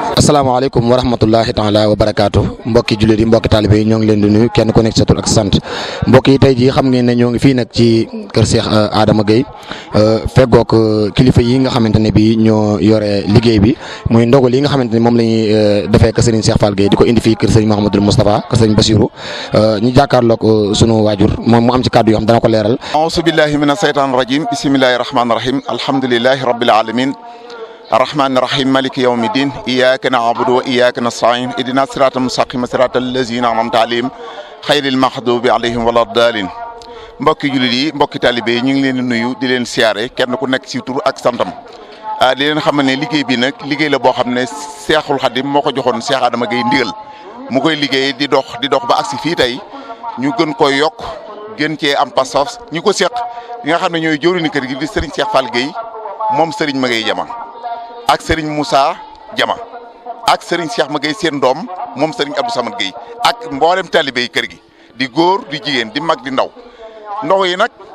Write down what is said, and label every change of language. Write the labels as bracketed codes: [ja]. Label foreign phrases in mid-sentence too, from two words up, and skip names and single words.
[ar] السلام عليكم ورحمة الله تعالى وبركاته [wo] mbokki jullit yi mbokki taalibe yi ñoo ngi leen di nuyu kenn ku nekk sa tur ak sant mbokk yi tey jii xam ngeen ne ñoo ngi fii nag ci kër Cheikh Adama Gueye feggoog kilifa yi nga xamante ne bii ñoo yore liggéey bi muy ndogal yi nga xamante ne moom la ñuy defee kër Serigne Cheikh Fall Gueye di ko indi fii kër Serigne Mouhamadul Moustapha kër Serigne Bassirou ñu jàkkaarloog sunu waajur moom mu am ci kàddu yoo xam dana ko leeral. [ar] أعوذ بالله من الشيطان الرجيم بسم الله الرحمن الرحيم الحمد لله رب العالمين الرحمن الرحيم مالك يوم الدين إياك نعبد وإياك نستعين اهدنا الصراط المستقيم صراط الذين أنعمت عليهم خير المغضوب عليهم ولا الضالين [wo] mbokki jullit yi mbokki taalibe yi ñu ngi leen di nuyu di leen siyaare kenn ku nekk ci tur ak santam di leen xam ne liggéey bi nag liggéey la boo xam ne Seexul Xadim moo ko joxoon Cheikh Adama Gueye ndigal mu koy liggéey di dox ba agsi fii tey ñu gën koy yokk gën cee am pas-pas ñu ko seq ñi nga xam ne ñooy jëwriñu kër gi di Serigne Cheikh Fall Gueye moom Serigne Magueye Jama ak Serigne Moussa Jama ak Serigne Cheikh Magueye seen doom moom Serigne Abdou Samad Gueye ak mboolem talibé yi kër gi di góor di jigéen di mag di ndaw yi nag